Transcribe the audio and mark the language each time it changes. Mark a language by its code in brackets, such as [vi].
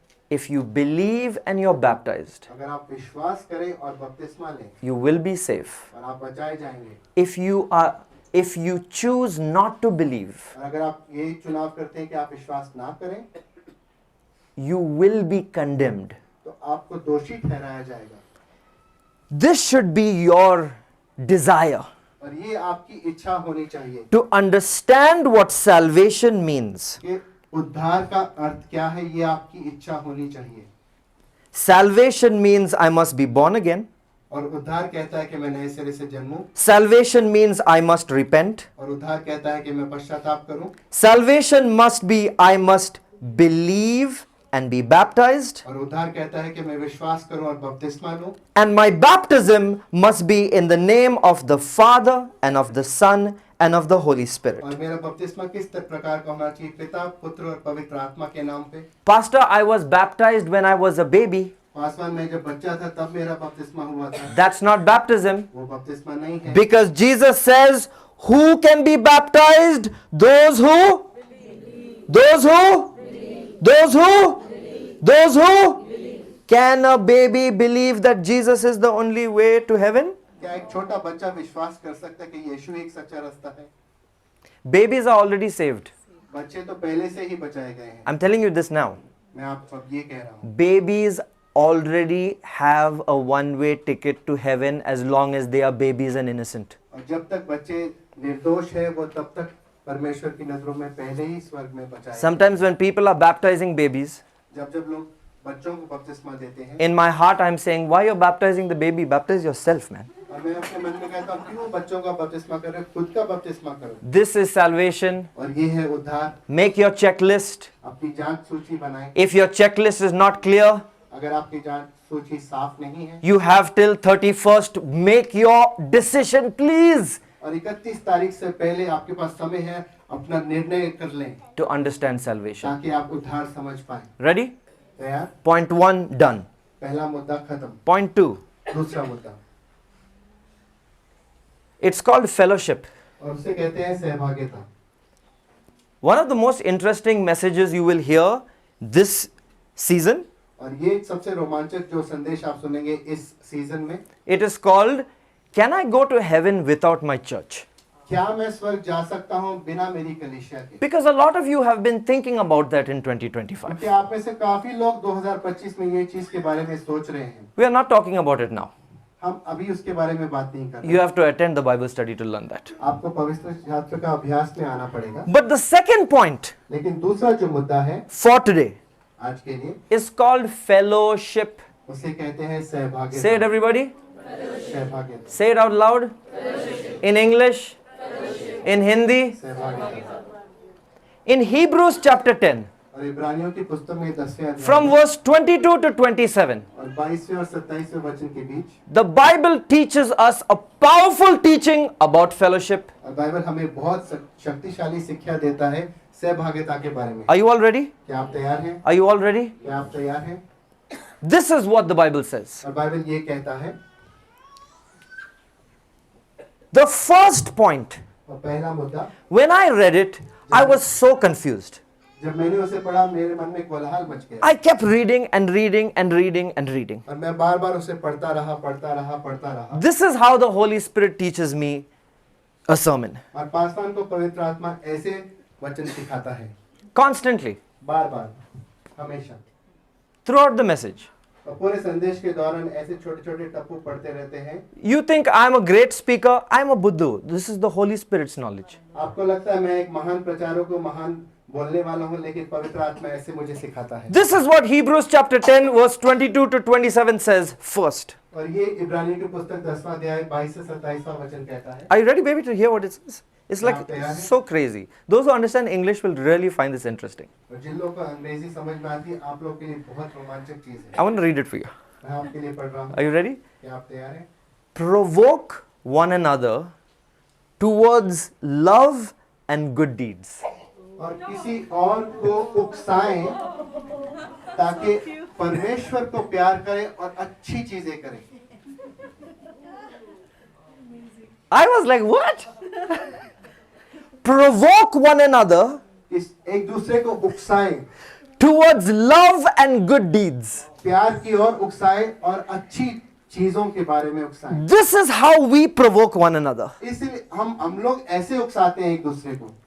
[en] if you believe and you're baptized, [hi] अगर आप विश्वास करें और बपतिस्मा लें [en] you will be safe. [hi] और आप बचाए जाएंगे। [en] If you choose not to believe, [hi] और अगर आप ये चुनाव करते हैं कि आप विश्वास ना करें [en] you will be condemned. [hi] तो आपको दोषी ठहराया जाएगा। [en] This should be your desire, [hi] और ये आपकी इच्छा होनी चाहिए [en] to understand what salvation means. [hi] कि उद्धार का अर्थ क्या है, ये आपकी इच्छा होनी चाहिए। [en] Salvation means I must be born again. [hi] और उद्धार कहता है कि मैं नए सिरे से जन्मूं, [en] Salvation means I must repent. [hi] और उद्धार कहता है कि मैं पश्चाताप करूं, [en] Salvation must be I must believe and be baptized. [hi] और उद्धार कहता है कि मैं विश्वास करूं और बपतिस्मा लूं, [en] And my baptism must be in the name of the Father and of the Son and of the Holy Spirit. [hi] और मेरा बपतिस्मा किस प्रकार का होना चाहिए, पिता पुत्र और पवित्र आत्मा के नाम पे। [en] Pastor, I was baptized when I was a baby. [hi] Paswan, मैं जब बच्चा था तब मेरा बपतिस्मा हुआ था। [en] That's not baptism. [hi] वो बपतिस्मा नहीं है, [en] Because Jesus says, who can be baptized? Those who? Those who? Those who? Those who? Can a baby believe that Jesus is the only way to heaven? [hi] क्या एक छोटा बच्चा विश्वास कर सकता है कि यीशु एक सच्चा रास्ता है? [en] Babies are already saved. [hi] बच्चे तो पहले से ही बचाए गए हैं। [en] I'm telling you this now. [hi] मैं आपको अब ये कह रहा हूँ, [en] Babies already have a one-way ticket to heaven as long as they are babies and innocent. [hi] और जब तक बच्चे निर्दोष है वो तब तक परमेश्वर की नजरों में पहले ही स्वर्ग में बचाए। [en] Sometimes when people are baptizing babies, [hi] जब लोग बच्चों को बपतिस्मा देते हैं, [en] in my heart I'm saying, why you're baptizing the baby? Baptize yourself, man. [hi] और मैं अपने मन में कहता हूँ, क्यों बच्चों का बपतिस्मा कर रहे हो, खुद का बपतिस्मा करो। [en] This is salvation. [hi] और ये है उद्धार। [en] Make your checklist. [hi] अपनी जांच सूची बनाएं। [en] If your checklist is not clear, [hi] अगर आपकी जांच सूची साफ नहीं है, [en] you have till 31st. Make your decision, please, [hi] और 31 तारीख से पहले आपके पास समय है, अपना निर्णय कर लें [en] to understand salvation. [hi] ताकि आप उद्धार समझ पाएं। [en] Ready? [hi] तैयार? [en] Point 1 done. [hi] पहला मुद्दा खत्म। [en] Point 2. [hi] दूसरा मुद्दा, [en] It's called fellowship. [hi] और उसे कहते हैं सहभागिता। [en] One of the most interesting messages you will hear this season, [hi] और ये सबसे रोमांचक जो संदेश आप सुनेंगे इस सीजन में, [en] it is called, Can I go to heaven without my church? [hi] क्या मैं स्वर्ग जा सकता हूँ बिना मेरी कलीसिया के? [en] Because a lot of you have been thinking about that in 2025. [hi] क्योंकि आप में से काफी लोग 2025 में ये चीज के बारे में सोच रहे हैं। [en] We are not talking about it now. [hi] हम अभी उसके बारे में बात नहीं कर रहे। [en] You have to attend the Bible study to learn that. [hi] आपको पवित्र शास्त्र का अभ्यास में आना पड़ेगा। [en] But the second point [hi] लेकिन दूसरा जो मुद्दा है [en] for today [hi] आज के लिए, [en] is called fellowship. [hi] उसे कहते हैं सहभागिता। [en] Say it, everybody. [hi] सहभागिता, [en] Say it out loud. In English. In Hindi. [hi] सहभागिता। [en] In Hebrews chapter 10, [hi] और इब्रानियों की पुस्तक में 10वें अध्याय [en] from verse 22 to 27, [hi] और 22वें और 27वें वचन के बीच, [en] the Bible teaches us a powerful teaching about fellowship. [hi] और बाइबल हमें बहुत शक्तिशाली शिक्षा देता है सहभागिता के बारे में। [en] Are you all ready? [hi] क्या आप तैयार हैं? [en] Are you all ready? [hi] क्या आप तैयार हैं? [en] This is what the Bible says. [hi] और बाइबल ये कहता है, [en] The first point, [hi] और पहला मुद्दा, [en] when I read it, I was so confused. [hi] जब मैंने उसे पढ़ा मेरे मन में कोलाहल मच गया [en] I kept reading and reading and reading and reading. [hi] और मैं बार बार उसे पढ़ता रहा। [en] This is how the Holy Spirit teaches me a sermon. [hi] और पासवान को पवित्र आत्मा ऐसे वचन सिखाता है, [en] Constantly, [hi] बार बार, हमेशा। [en] throughout the message. [hi] और पूरे संदेश के दौरान ऐसे छोटे छोटे टप्पू पढ़ते रहते हैं। [en] You think I'm a great speaker? I'm a Buddha. This is the Holy Spirit's knowledge. [hi] आपको लगता है मैं एक महान प्रचारक हूँ, महान बोलने वाला हूँ, लेकिन पवित्र आत्मा ऐसे मुझे सिखाता है। [en] This is what Hebrews chapter 10 verse 22 to 27 says first. [hi] और ये इब्रानियों की पुस्तक 10वां अध्याय 22 से 27वां वचन कहता है। [en] Are you ready, baby, to hear what it says? It's like so crazy. Those who understand English will really find this interesting. [hi] और जिन लोगों को अंग्रेजी समझ में आती है, आप लोग के लिए बहुत रोमांचक चीज है। [en] I want to read it for you. [hi] मैं आपके लिए पढ़ रहा हूँ। [en] Are you ready? [hi] क्या आप तैयार हैं? [en] Provoke one another towards love and good deeds. [hi] और किसी और को उकसाएं ताकि परमेश्वर को प्यार करें और अच्छी चीजें करें। [en] I was like, what? Provoke one another [hi] एक दूसरे को उकसाएं, [en] towards love and good deeds. [hi] प्यार की ओर उकसाएं और अच्छी चीजों के बारे में उकसाएं। [en] This is how we provoke one another. [hi] इसलिए हम लोग ऐसे उकसाते हैं एक दूसरे को।